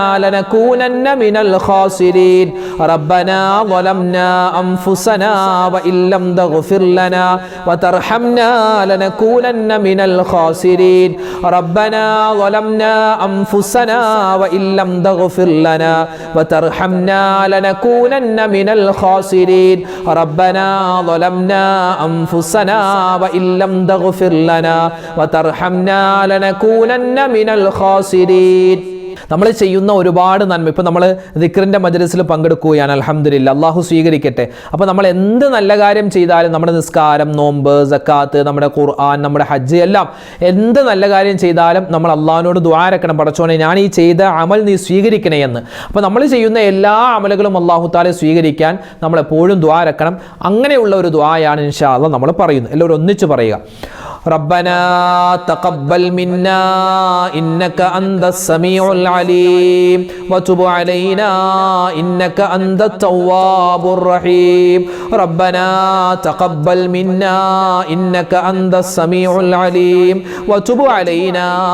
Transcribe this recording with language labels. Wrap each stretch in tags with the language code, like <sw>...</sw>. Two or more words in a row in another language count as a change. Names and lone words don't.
<ar>لنكونن من الخاسرين ربنا ظلمنا أنفسنا وإن لم تغفر لنا وترحمنا لنكونن من الخاسرين ربنا ظلمنا أنفسنا وإن لم تغفر لنا وترحمنا لنكونن من الخاسرين ربنا ظلمنا أنفسنا وإن لم تغفر لنا وترحمنا لنكونن من الخاسرين.</ar> <ml>നമ്മൾ ചെയ്യുന്ന ഒരുപാട് നന്മ, ഇപ്പം നമ്മൾ ദിക്റിൻ്റെ മജ്‌ലിസിൽ പങ്കെടുക്കുകയാണ്, അൽഹംദുലില്ലാ, അള്ളാഹു സ്വീകരിക്കട്ടെ. അപ്പോൾ നമ്മൾ എന്ത് നല്ല കാര്യം ചെയ്താലും, നമ്മുടെ നിസ്കാരം, നോമ്പ്, സക്കാത്ത്, നമ്മുടെ ഖുർആൻ, നമ്മുടെ ഹജ്ജ്, എല്ലാം എന്ത് നല്ല കാര്യം ചെയ്താലും നമ്മൾ അള്ളാഹുവിനോട് ദുആ രക്കണം, പടച്ചോനെ ഞാൻ ഈ ചെയ്ത അമൽ നീ സ്വീകരിക്കണേ എന്ന്. അപ്പോൾ നമ്മൾ ചെയ്യുന്ന എല്ലാ അമലുകളും</ml> <ar>الله تعالى</ar> <ml>സ്വീകരിക്കാൻ നമ്മളെപ്പോഴും ദുആ രക്കണം. അങ്ങനെയുള്ള ഒരു ദുആയാണ്</ml> <ar>إن شاء الله</ar> <ml>നമ്മൾ പറയുന്നത്. എല്ലാവരും ഒന്നിച്ച് പറയുക.</ml> <ar>ربنا تقبل منا إنك أنت السميع العليم وتب علينا إنك أنت التواب الرحيم ربنا تقبل منا إنك أنت السميع العليم وتب علينا</ar>